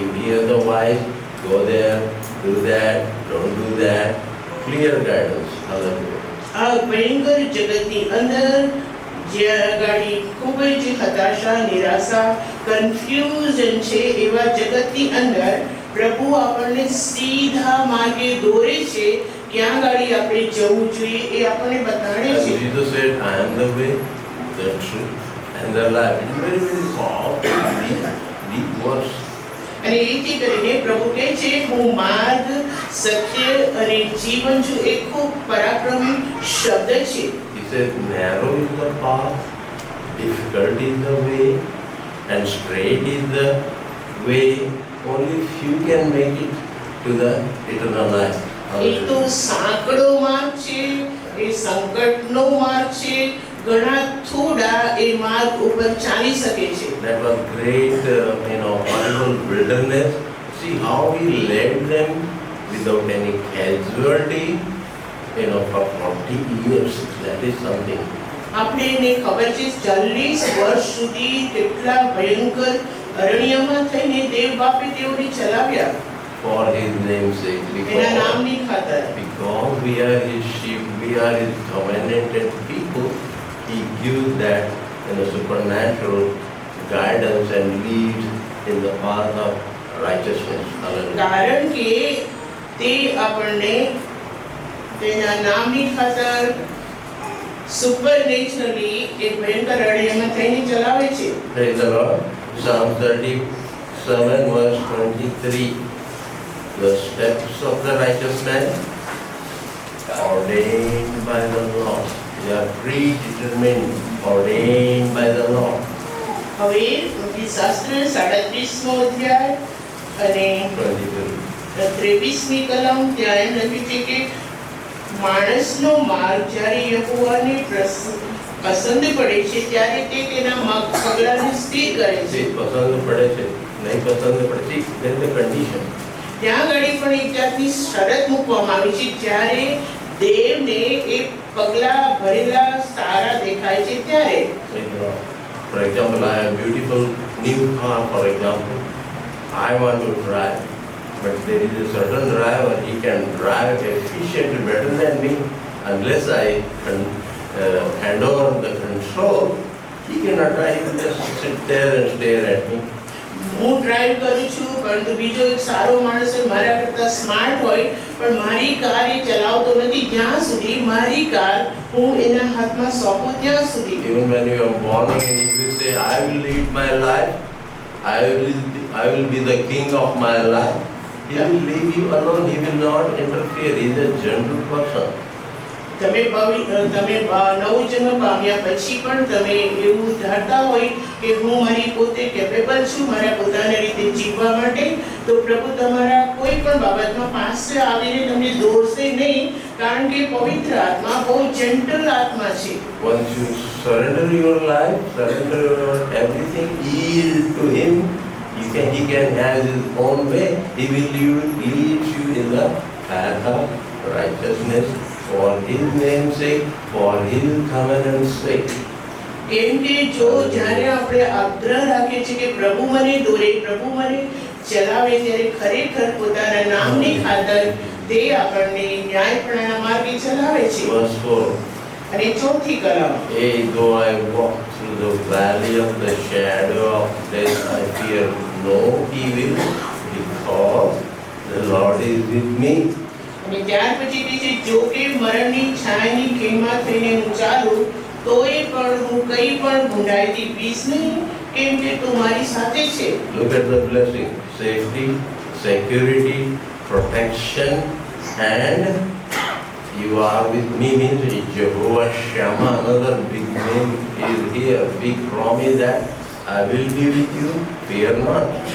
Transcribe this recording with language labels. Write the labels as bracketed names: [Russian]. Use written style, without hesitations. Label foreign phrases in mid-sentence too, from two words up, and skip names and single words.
[English] You hear the voice, go there, do that, don't do that. Clear guidance. Hallelujah. [Gujarati] આ ભયંકર જગતની અંદર જે ગાડી ખૂબ જ હતાશા, નિરાશા, કન્ફ્યુઝન છે, એવા જગતની અંદર પ્રભુ આપણને સીધા માર્ગે દોરે છે. ક્યાં ગાડી આપણે જવું જોઈએ એ આપણને બતાડે [English] And [Gujarati] છે. [English] Jesus said, I am the way, the truth, and the life. It is very, very powerful, deep words. [Gujarati] અને એથી કરીને પ્રભુ કહે છે, હું માર્ગ, સત્ય અને જીવન છું. એ ખૂબ પરાક્રમી શબ્દ છે. [English] He said, narrow is the path, difficult is the way, and straight is the way. Only few can make it to the eternal life. [Gujarati] એ તો સાંકડો માર્ગ છે, એ સંકટનો માર્ગ છે, ઘણા થોડા એ માર્ગ ઉપર ચાલી શકે છે. [English] That was great, horrible wilderness. See how he led them without any casualty, for 40 years. That is something. [Gujarati] આપણે એને ખબર છે 40 વર્ષ સુધી કેટલા ભયંકર અરણ્યમાં થઈને દેવ બાપે તેઓને ચલાવ્યા [English] For his name's sake. [Gujarati] એના નામની ખાતર. [English] Because we are his sheep, we are his covenanted people, he gives that supernatural guidance and leads in the path of righteousness. Hallelujah. [Gujarati] કારણ કે તે આપણને તેના નામની ખાતર સુપરનેચરલી એક ભયંકર અરણ્યમાં થઈને ચલાવે છે. [English] Praise the Lord. Psalm 37 verse 23. The steps of the righteous man ordained by the Lord. They are predetermined, ordained by the Lord. [Gujarati] હવે શાસ્ત્ર 37મો અધ્યાય અને 23મી કલમ ત્યાં એમ લખ્યું છે કે માણસનો માર્ગ જ્યારે યહોવાને પસંદ પડે છે ત્યારે તે તેના પગલાંને સ્થિર કરે છે. પસંદ પડે છે, નહીં પસંદ પડતી, [English] there is a condition. [Gujarati] ત્યાં આગળ પણ એક જાતની શરત મૂકવામાં આવી છે. જ્યારે દેવને એ પગલા ભરેલા સારા દેખાય છે ત્યારે. [English] For example, I have a beautiful new car, for example. I want to drive, but there is a certain driver, he can drive efficiently better than me. Unless I hand over the control, he cannot drive, he will just sit there and stare at me. [Gujarati] હું ડ્રાઈવ કરું છું પરંતુ બીજો એક સારો માણસ હોય, મારા કરતા સ્માર્ટ હોય, પણ મારી કાર એ ચલાવતો નથી જ્યાં સુધી મારી કાર હું એના હાથમાં સોંપું ત્યાં સુધી. [English] Even when you are born again, if you say, I will lead my life, I will be the king of my life, he will leave you alone, he will not interfere, he is a gentle person. [Gujarati] તમે નવું જન્મ પામ્યા પછી પણ તમે એવું ધારતા હોય કે હું મારી પોતે કેપેબલ છું મારા પોતાની રીતે જીવવા માટે, તો પ્રભુ તમારા કોઈ પણ બાબતમાં પાસે આવીને તમને દોરશે નહીં, કારણ કે પવિત્ર આત્મા બહુ જેન્ટલ આત્મા છે. [English] Once you surrender your life, surrender your everything, yield to him, he can have his own way, he will lead you in the path of righteousness, for his name's sake, for his covenant's sake. [Gujarati] કેમ કે જો જ્યારે આપણે આગ્રહ રાખીએ છીએ કે પ્રભુ મને દોરે, પ્રભુ મને ચલાવે, ત્યારે ખરેખર પોતાના નામની ખાતર તે આપણને ન્યાયપણાના માર્ગે ચલાવે છે. [English] Verse 4. [Gujarati] અને ચોથી કલમ, [English] Yea, though I walk through the valley of the shadow of death, I fear no evil, because the Lord is with me. [Gujarati] અને ત્યાર પછી કહે છે, જો કે મરણની છાયાની ખીણમાં થઈને હું ચાલું, તોય પણ હું કઈ પણ ભૂંડાઈથી બીસ નહીં, કેમ કે તું મારી સાથે છે. [English] Look at the blessing: safety, security, protection, and you are with me means Jehovah Shammah. Another big name is here, big promise that I will be with you, fear not.